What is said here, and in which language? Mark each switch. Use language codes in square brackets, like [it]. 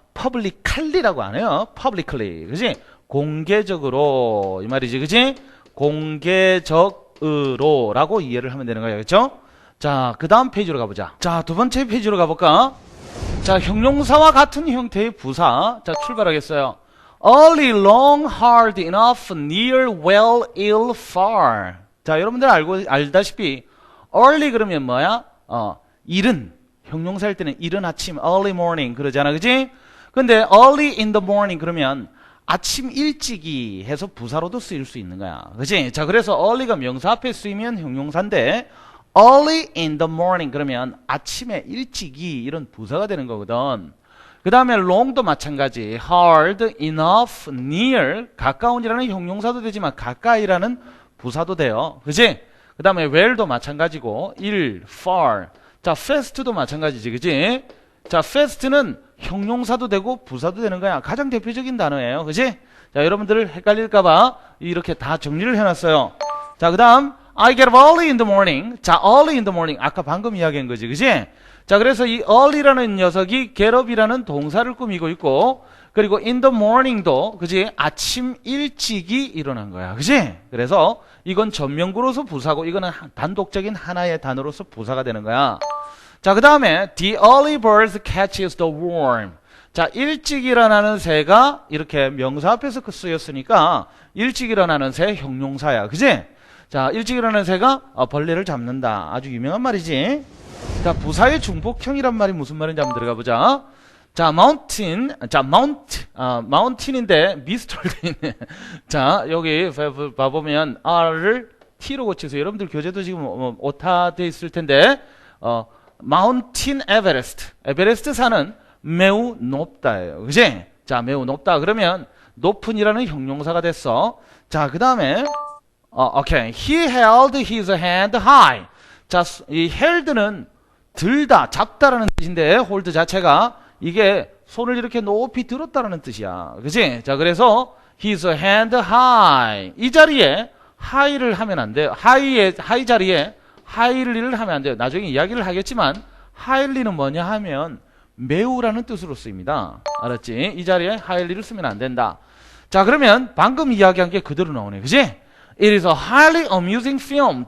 [ko] publicly라고 안 해요. publicly. 그지? 공개적으로. 이 말이지. 그지? 공개적으로라고 이해를 하면 되는 거예요. 그렇죠? 자, 그 다음 페이지로 가보자. 자, 두 번째 페이지로 가볼까? 자, 형용사와 같은 형태의 부사. 자, 출발하겠어요. [en] Early, long, hard, enough, near, well, ill, far. [ko] 자, 여러분들 알다시피 early 그러면 뭐야? 이른. 형용사일 때는 이른 아침, early morning 그러잖아. 그지? 근데 [en] early in the morning [ko] 그러면 아침 일찍이 해서 부사로도 쓰일 수 있는 거야. 그지? 자, 그래서 early가 명사 앞에 쓰이면 형용사인데 [en] early in the morning [ko] 그러면 아침에 일찍이 이런 부사가 되는 거거든. 그 다음에 long도 마찬가지. hard, enough, near 가까운이라는 형용사도 되지만 가까이라는 부사도 돼요. 그지? 그 다음에 well도 마찬가지고 ill, far. 자, fast도 마찬가지지. 그지? 자, fast는 형용사도 되고 부사도 되는 거야. 가장 대표적인 단어예요. 그지? 자, 여러분들 헷갈릴까봐 이렇게 다 정리를 해놨어요. [en] 자, 그 다음 I get up early in the morning. 자, early in the morning. [ko] 아까 방금 이야기한 거지. 그지? 자, 그래서 이 early라는 녀석이 get up이라는 동사를 꾸미고 있고, 그리고 [en] in the morning [ko] 도, 그지? 아침 일찍이 일어난 거야. 그지? 그래서 이건 전명구로서 부사고, 이거는 단독적인 하나의 단어로서 부사가 되는 거야. [en] 자, 그 다음에 the early bird catches the worm. [ko] 자, 일찍 일어나는 새가 이렇게 명사 앞에서 쓰였으니까 일찍 일어나는 새 형용사야. 그지? 자, 일찍 일어나는 새가 벌레를 잡는다. 아주 유명한 말이지. 자, 부사의 중복형이란 말이 무슨 말인지 한번 들어가 보자. 자, mountain. 자, mountain인데 미스터를 돼 있네. 자, 여기 봐보면 R을 T로 고치세요. 여러분들 교재도 지금 오타돼 있을 텐데 Mountain Everest. 에베레스트 산은 매우 높다예요. 그지? 자, 매우 높다. 그러면 높은이라는 형용사가 됐어. [en] 자, 그 다음에 오케이. He held his hand high. [ko] 자, 이 held는 들다, 잡다라는 뜻인데 hold 자체가 이게 손을 이렇게 높이 들었다라는 뜻이야. 그지? [en] 자, 그래서 his hand high. [ko] 이 자리에 high를 하면 안 돼요. high 자리에 highly를 하면 안 돼요. 나중에 이야기를 하겠지만 highly는 뭐냐 하면 매우라는 뜻으로 쓰입니다. 알았지? 이 자리에 highly를 쓰면 안 된다. 자, 그러면 방금 이야기한 게 그대로 나오네. 그지? [en] It is a highly amusing film.